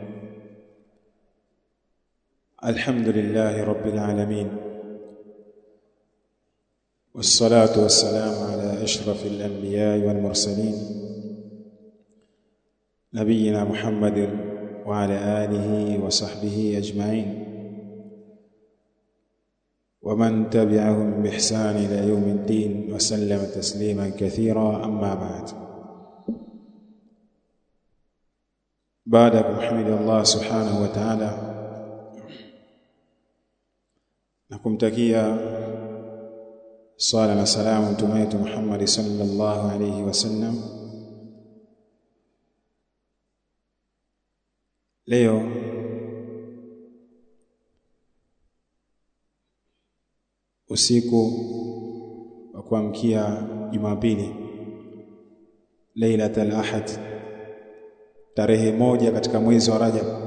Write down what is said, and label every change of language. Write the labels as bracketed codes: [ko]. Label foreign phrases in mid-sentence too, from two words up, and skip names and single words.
[ar] الحمد لله رب العالمين، والصلاة والسلام على أشرف الأنبياء والمرسلين نبينا محمد وعلى آله وصحبه أجمعين ومن تبعهم بإحسان إلى يوم الدين وسلم تسليما كثيرا. أما بعد، بعد حمد الله سبحانه وتعالى [sw] nakumtakia sala na salamu mtume wetu Muhammad [ar] صلى الله عليه وسلم. [sw] Leo usiku wa kuamkia Jumapili, [ar] ليلة الأحد, [sw] tarehe 1 katika mwezi wa Rajab.